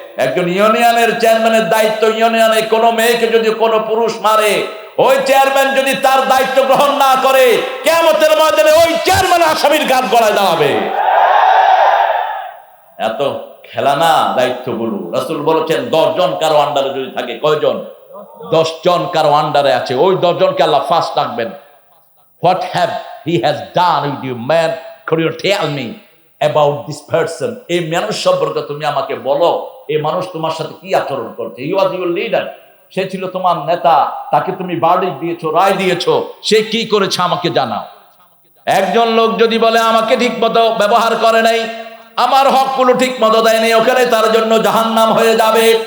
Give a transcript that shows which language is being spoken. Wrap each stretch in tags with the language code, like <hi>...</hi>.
<bn>একজন ইউনিয়নের চেয়ারম্যানের দায়িত্ব, ইউনিয়নে কোনো মেয়েকে যদি কোনো পুরুষ মারে, ওই চেয়ারম্যান যদি তার দায়িত্ব গ্রহণ না করে, কিয়ামতের ময়দানে ওই চেয়ারম্যান আসামির গান গলায় দাঁড়াবে। এত খেলা না দায়িত্বগুলো। রাসূল বলেছেন 10 জন কারো আন্ডারে যদি থাকে, কয়জন? 10 জন কারো আন্ডারে আছে, ওই 10 জনকে আল্লাহ ফার্স্ট রাখবেন।</bn> <en>What have he has done with you, man? Could you tell me about this person?</en> <bn>এই মানুষ সম্পর্কে তুমি আমাকে বলো, এই মানুষ তোমার সাথে কি আচরণ করছে?</bn> <en>He was your leader,</en> <bn>সে ছিল তোমার নেতা, তাকে তুমি ভার্ডিক্ট দিয়েছো, রায় দিয়েছো, সে কি করেছে আমাকে জানাও। একজন লোক যদি বলে আমাকে ঠিক মতো ব্যবহার করে নাই, আমার হকগুলো ঠিক মতো দেয়নি, ওখানে তার জন্য জাহান্নাম হয়ে যাবে।</bn>